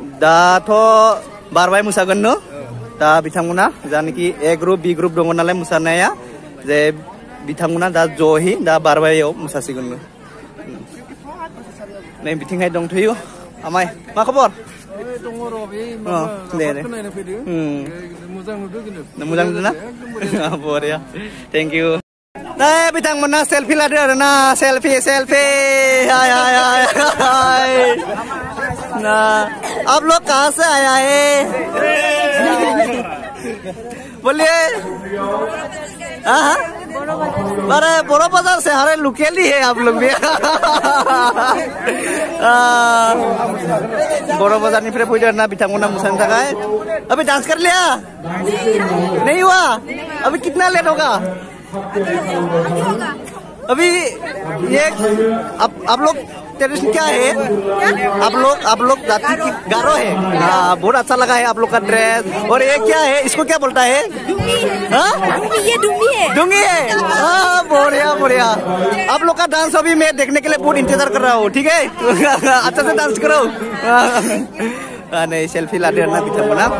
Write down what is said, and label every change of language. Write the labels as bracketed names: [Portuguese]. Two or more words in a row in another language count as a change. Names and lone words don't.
[Bodo] दाथ' बारबाय मोसागोन न दा बिथांमोना जानाखि ए ग्रुप बि ग्रुप दङ नालाय मोसानाया जे बिथांमोना दा जहि दा बारबायाव मोसासिगोन नै बिथिंहाय दंथ'यो आमाय मा खबर दङ र' बे खोनानो फैदों मोजां नुदों किन्तु मोजां नुदोंना बरिया [English] thank you [Bodo] नै बिथांमोना सेलफि लादो आरोना सेलफि हाय हाय हाय ना [Hindi] आप लोग कहाँ से आया है बोलिए अरे बोरो बाजार से हरे लोकल ही है आप लोग भी बोरो बाजार [Bodo] निफ्राय फैदो ना बिथांमोना मोसानो थाखाय [Hindi] अभी डांस कर लिया नहीं हुआ अभी कितना लेट होगा अभी ये आप लोग ट्रेडिशन क्या है आप लोग जाति की गारो है बहुत अच्छा लगा है आप लोग का ड्रेस और ये क्या है इसको क्या बोलता है ये डूंगी है बढ़िया बढ़िया आप लोग का डांस अभी मैं देखने के लिए बहुत इंतजार कर रहा हूँ ठीक है अच्छा से डांस करो नहीं सेल्फी लाते [Bodo] ना बिथांमोना